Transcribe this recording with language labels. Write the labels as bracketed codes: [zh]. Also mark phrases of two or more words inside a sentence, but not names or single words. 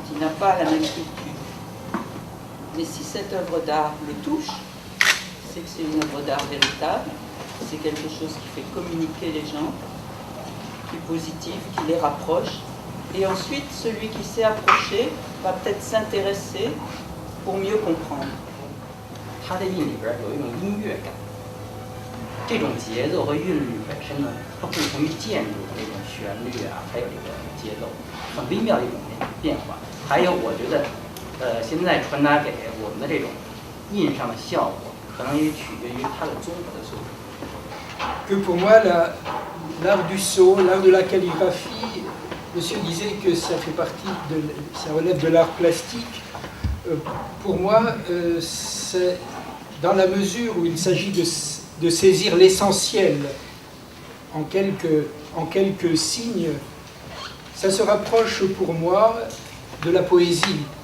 [fr] Il n'a pas la même culture. Mais si cette œuvre d'art le touche, c'est que c'est une œuvre d'art véritable, c'est quelque chose qui fait communiquer les gens, qui est positif, qui les rapproche. Et ensuite, celui qui s'est approché va peut-être s'intéresser pour mieux comprendre. [zh] 它的韵里边有一种音乐感，这种节奏和韵律本身呢，它不同于建筑的那种旋律啊，还有这个节奏，很微妙的一种变化。还有，我觉得，现在传达给我们的这种印上的效果，可能也取决于它的综合的素质。 [fr] Que pour moi, l'art du sceau, l'art de la calligraphie, monsieur disait que ça fait partie ça relève de l'art plastique. Pour moi, c'est dans la mesure où il s'agit de saisir l'essentiel en quelques signes, ça se rapproche pour moi de la poésie.